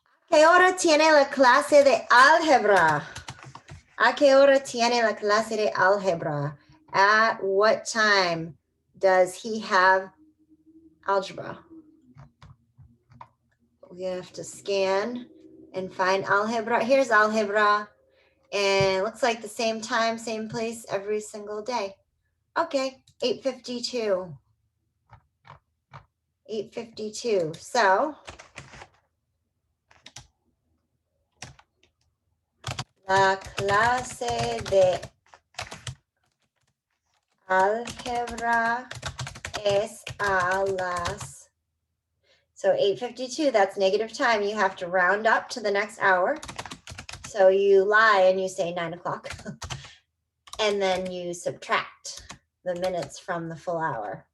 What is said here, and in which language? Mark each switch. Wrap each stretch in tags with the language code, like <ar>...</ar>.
<es>¿A qué hora tiene la clase de álgebra? ¿A qué hora tiene la clase de álgebra?</es> <en>At what time does he have algebra? We have to scan and find álgebra. Here's álgebra. And it looks like the same time, same place every single day. Okay, 8:52. 8:52.</en> <es>So, la clase de álgebra es a las.</es> <en>So 8:52, that's negative time. You have to round up to the next hour. So you lie and you say 9 o'clock. And then you subtract the minutes from the full hour.</en>